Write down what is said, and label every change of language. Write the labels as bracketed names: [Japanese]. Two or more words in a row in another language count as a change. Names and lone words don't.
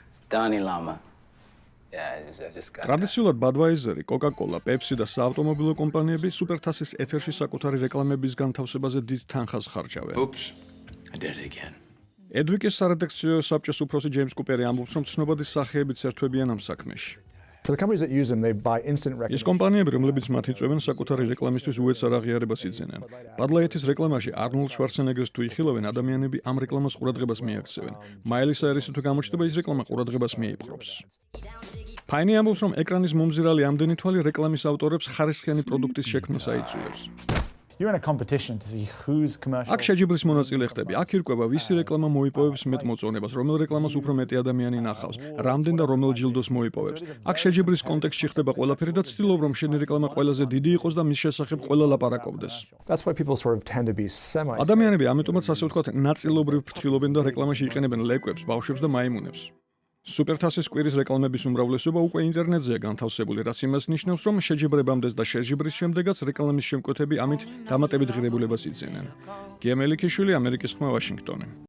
[Georgian] ტრადიციულად Budweiser, Coca-Cola, Pepsi და საავტომობილო კომპანიები სუპერთასის ეთერში საკუთარი რეკლამების განთავსებაზე დიდ თანხას ხარჯავენ. Edwick-ის სარედაქციო საბჭოს უფროსი ჯეიმს კუპერი ამბობს, რომ ცნობადი სახეებით ერთვებიან ამ საქმეში. [English] For the companies that use them, they buy instant recognition. [Georgian] ის კომპანიები, რომლებიც მათ იწვევენ, საკუთარი რეკლამისთვის უეცარ აღიარებას იძენენ. Bud Light-ის რეკლამაში Arnold Schwarzenegger-ს თუ იხილავენ, ადამიანები ამ რეკლამას ყურადღებას მიაქცევენ. Miley Cyrus-ი თუ გამოჩნდება, ის რეკლამა ყურადღებას მიიპყრობს. Payne ამბობს, რომ ეკრანის მომზირალი ამდენი თვალი რეკლამის ავტორებს ხარისხიანი პროდუქტის შექმნას აიწვიებს. [English] You're in a competition to see whose commercial. [Georgian] აქ შეჯიბრის მონაწილე ხდები. აქ ირკვევა, ვისი რეკლამა მოიპოვებს მეტ მოწონებას, რომელ რეკლამას უფრო მეტი ადამიანი ნახავს, რამდენ და რომელ ჯილდოს მოიპოვებს. აქ შეჯიბრის კონტექსტში ხდება ყველაფერი და ცდილობ, რომ შენი რეკლამა ყველაზე დიდი იყოს და მის შესახებ ყველა ლაპარაკობდეს. [English] That's why people sort of tend to be semi. [Georgian] ადამიანები ამიტომაც ასე ვთქვათ, ნაწილობრივ ფრთხილობენ და რეკლამაში იყენებენ ლეკვებს, ბავშვებს და მაიმუნებს. სუპერთასის კვირის რეკლამების უმრავლესობა უკვე ინტერნეტზეა განთავსებული, რაც იმას ნიშნავს, რომ შეჯიბრებამდეს და შეჯიბრის შემდეგაც რეკლამის შემკვეთები ამით დამატებით ღირებულებას იძენენ. გია მელიქიშვილი, ამერიკის ხმა, ვაშინგტონი.